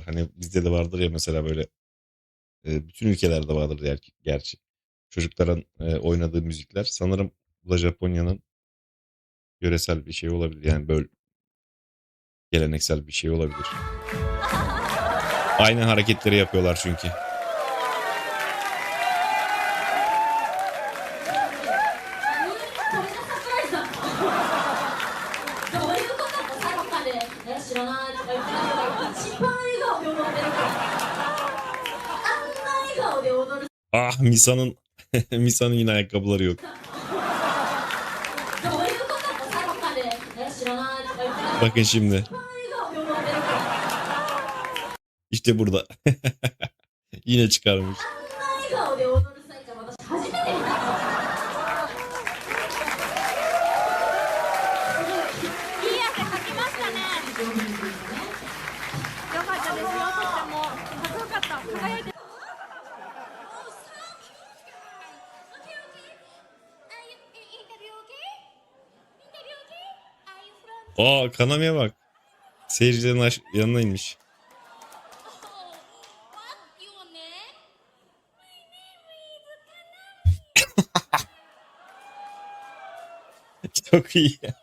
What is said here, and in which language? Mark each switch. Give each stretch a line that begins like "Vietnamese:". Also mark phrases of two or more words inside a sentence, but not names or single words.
Turkish: Hani bizde de vardır ya mesela böyle bütün ülkelerde vardır gerçi. Çocukların oynadığı müzikler. Sanırım bu da Japonya'nın yöresel bir şey olabilir. Yani böyle geleneksel bir şey olabilir. Aynı hareketleri yapıyorlar çünkü.
Japanese: どういうこともさっきまで知らないとか言ってたけど一番笑顔で踊ってるからあんな笑顔で踊る
Turkish: Ah Misa'nın Misa'nın yine ayakkabıları yok.
Japanese: どういうこともさっきまで知らないとか言ってたけど
Turkish: Bakın şimdi.
Japanese: 一番笑顔で踊ってるから
Turkish: İşte burada. Yine çıkarmış.
Japanese: あんな笑顔で踊るサイちゃん私初めて見たいい汗かきましたねよかったですよとってもかっこよかった輝いて
Turkish: Aa Kanami'ye bak. Seyircilerin yanına inmiş. Çok iyi.